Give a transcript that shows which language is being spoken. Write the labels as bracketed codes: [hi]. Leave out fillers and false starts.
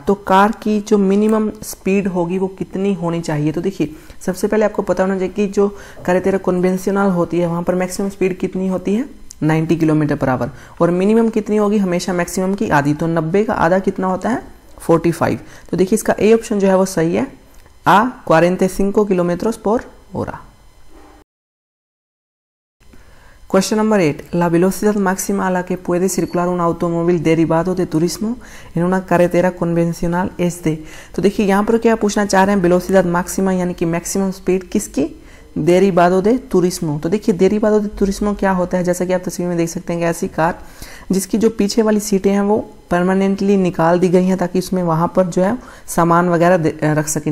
[hi] तो कार की जो मिनिमम स्पीड होगी वो कितनी होनी चाहिए। तो देखिए सबसे पहले आपको पता होना चाहिए कि जो कारेतेरा कन्वेंशनल होती है वहाँ पर मैक्सिमम स्पीड कितनी होती है, 90 किलोमीटर पर आवर, और मिनिमम कितनी होगी, हमेशा मैक्सिमम की आधी। तो 90 का आधा कितना होता है, 45। तो देखिए इसका ए ऑप्शन जो है वो सही है, आ 45 किलोमीटर पर hora। [en] Question number 8. [es] La velocidad máxima a la que puede circular un automóvil derivado de turismo en una carretera convencional es de। [hi] तो देखिए यहाँ पर क्या पूछना चाह रहे हैं, [es] वेलोसिडad máxima [hi] यानी कि मैक्सिमम स्पीड किसकी, डेरिवादो दे तुरिस्मो। तो देखिए डेरिवादो दे तुरिस्मो क्या होता है, जैसा कि आप तस्वीर में देख सकते हैं कि ऐसी कार जिसकी जो पीछे वाली सीटें हैं वो परमानेंटली निकाल दी गई हैं ताकि उसमें वहाँ पर जो है सामान वगैरह रख सकें।